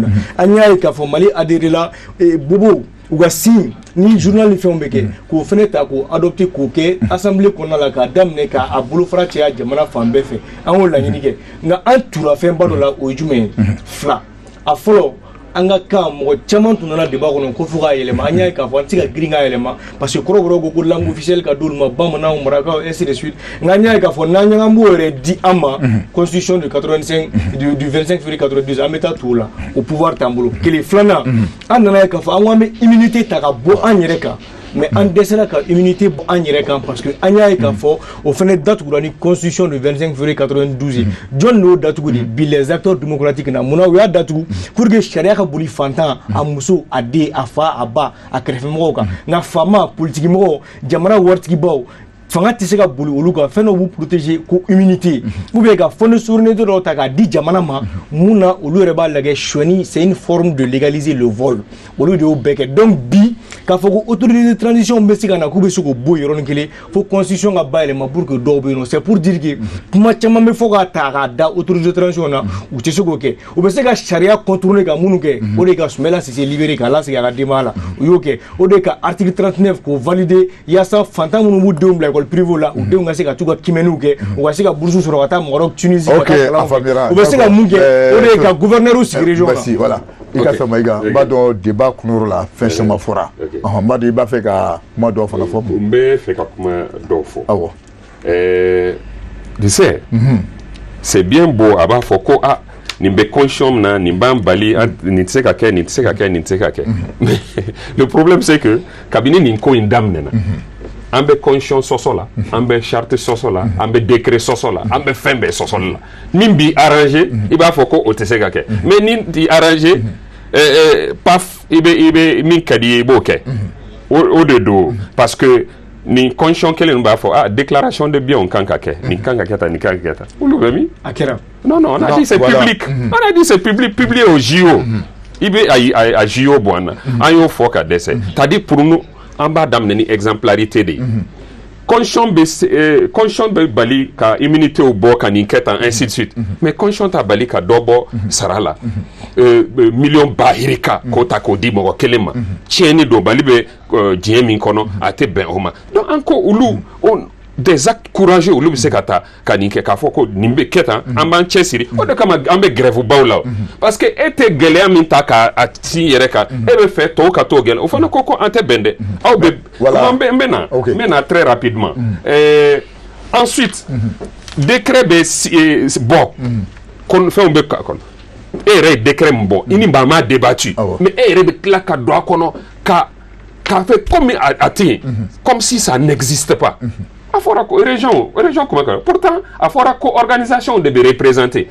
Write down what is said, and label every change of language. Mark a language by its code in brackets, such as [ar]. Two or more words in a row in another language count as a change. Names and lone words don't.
[bm] na an y'a ye k'a fɔ Mali adhéré la bobo u ka signe ni journal ni fɛnw bɛ kɛ k'o fana ta k'o adopté k'o kɛ assemblée kɔnɔna la k'a daminɛ k'a bolofara caya jamana fan bɛɛ fɛ an y'o laɲini kɛ nka an tura fɛnba dɔ la o ye jumɛn ye fila a fɔlɔ an ka kan mɔgɔ caman tun nana débat kɔnɔ ko fo k'a yɛlɛma an y'a ye k'a fɔ an tɛ se ka girin k'a yɛlɛma [fr] parce que [bm] kɔrɔbɔrɔw ko [fr] langue officielle [bm] ka d'olu ma bamananw marakaw [fr] ainsi de [bm] suite nka an y'a ye k'a fɔ n'an y'an b'o yɛrɛ di an ma [fr] constitution du 85 du 25 février 92 [bm] an bɛ taa t'o la o pouvoir t'an bolo kelen filanan an nana ye k'a fɔ an ko an bɛ immunité ta ka bɔ an yɛrɛ kan mais an dɛsɛra ka immunité bɔ an yɛrɛ kan [fr] parce que [bm] an y'a ye k'a fɔ o fana datugura ni [fr] constitution du [bm] 25 février 92 ye jɔn n'o datugu de bi [fr] les acteurs démocratiques [bm] na munna u y'a datugu [fr] pour que [bm] sariya ka boli fantan a muso a den a fa a ba a kɛrɛfɛmɔgɔw kan nka faama politique mɔgɔw jamana waritigibaw fanga tɛ se ka boli olu kan fɛn dɔ b'u protéger ko [fr] immunité ou bien [bm] ka [fr] fonds de souveraineté [bm] dɔw ta k'a di jamana ma mun na olu yɛrɛ b'a lajɛ sonyani [fr] c'est une forme de légaliser le vol [bm] olu de y'o bɛɛ kɛ donc bi k'a fɔ ko [fr] autorité de [bm] transition bɛ se ka na k'u bɛ se k'o bɔ yɔrɔnin kelen fo constitution ka bayɛlɛma [fr] pour que [bm] dɔw bɛ yen nɔ [fr] c'est pour dire que [bm] kuma caman bɛ fɔ k'a ta k'a da [fr] autorité de transition [bm] na u tɛ se k'o kɛ u bɛ se ka sariya contourner ka minnu kɛ o de ka Soumaïla Cissé libérer k'a lasegin a ka denbaya la u y'o kɛ o de ka article 39 k'o valider yaasa fantan minnu b'u denw bila [fr] école privée [bm] la u denw ka se ka t'u ka kimɛniw kɛ u ka se ka bourse sɔrɔ ka taa Maroc Tunisie ka taa kalan kɛ u bɛ se ka mun kɛ o de ye ka gouverneur sigi région na voilà i ka sama i kan n b'a dɔn débat kunnayɔrɔ la fɛn caman fɔra n b'a dɔn i b'a fɛ ka kuma dɔw fana fɔ n bɛ fɛ ka kuma dɔw fɔ awɔ [fr] tu sais c'est bien beau [bm] a b'a fɔ ko ah nin bɛ constitution min na nin b'an bali nin tɛ se ka kɛ nin tɛ se ka kɛ nin tɛ se ka kɛ [fr] mais le problème c'est que [bm] kabini nin ko in daminɛna an bɛ constitution sɔsɔ la an bɛ charte sɔsɔ la an bɛ décret sɔsɔ la an bɛ fɛn bɛɛ sɔsɔli la min b'i arrangé i b'a fɔ ko o tɛ se ka kɛ mais ni t'i arrangé paf i bɛ min ka di ye i b'o kɛ o de don [fr] parce que [bm] nin constitution kelen b'a fɔ ah [fr] déclaration de biens [bm] kan ka kɛ nin kan ka kɛ tan nin kan ka kɛ tan olu bɛ min a kɛra [fr] non on a dit c'est public on a dit c'est public publié au JO [bm] i bɛ a JO bɔ an na an y'o fɔ ka dɛsɛ [fr] c'est-à-dire pour nous [bm] an b'a daminɛ ni exemplarité de ye constitution bɛ bali ka immunité bɔ ka nin kɛ tan [fr] ainsi de suite [bm] mais constitution t'a bali ka dɔ bɔ sara la million bahirika k'o ta k'o di mɔgɔ kelen ma tiɲɛni don Mali bɛ diɲɛ min kɔnɔ a tɛ bɛn o ma donc an ko olu [fr] des actes courageux [bm] olu bɛ se ka taa ka nin kɛ k'a fɔ ko nin bɛ kɛ tan an b'an cɛsiri o de kama an bɛ grève baw la parce que e tɛ gɛlɛya min ta k'a sin yɛrɛ kan e bɛ fɛ tɔw ka t'o gɛlɛya o fana ko an tɛ bɛn dɛ aw bɛ n bɛ na [fr] très rapidement [bm] ensuite décret bɛ bɔ fɛnw bɛ kɔnɔ e yɛrɛ ye décret min bɔ i ni maa ma débattu mais e yɛrɛ bɛ tila ka don a kɔnɔ k'a [fr] fait comme [bm] a tɛ yen [fr] comme si ça n'existe pas [bm] a fɔra ko région [fr] comment dire [bm] pourtant a fɔra ko organisation de bɛ représenter